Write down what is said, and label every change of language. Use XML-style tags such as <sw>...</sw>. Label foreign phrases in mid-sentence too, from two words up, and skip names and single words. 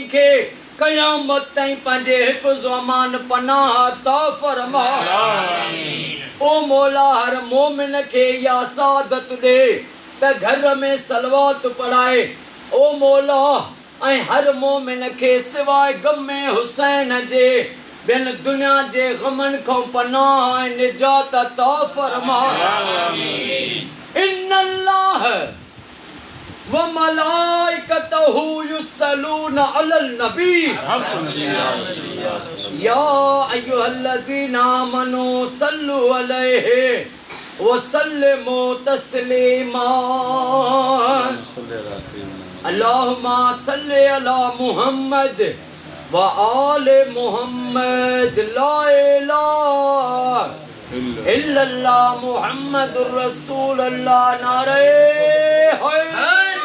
<sd>के क़यामत ताईं पंहिंजे हिफ़्ज़ अमान पनाह अता फरमा ओ मौला हर मोमिन के या सादत दे त घर में सलवात पढ़ाए ओ मौला हर मोमिन के सिवाय गमे हुसैन जे बिन दुनिया जे गमन को पनाह निजात अता फरमा</sd> <ar>إن الله وملائكته يصلون على النبي يا أيها الذين آمنوا صلوا عليه وسلموا تسليما اللهم صل على محمد وآل محمد لا إله إلا الله محمد رسول الله नारे है</ar>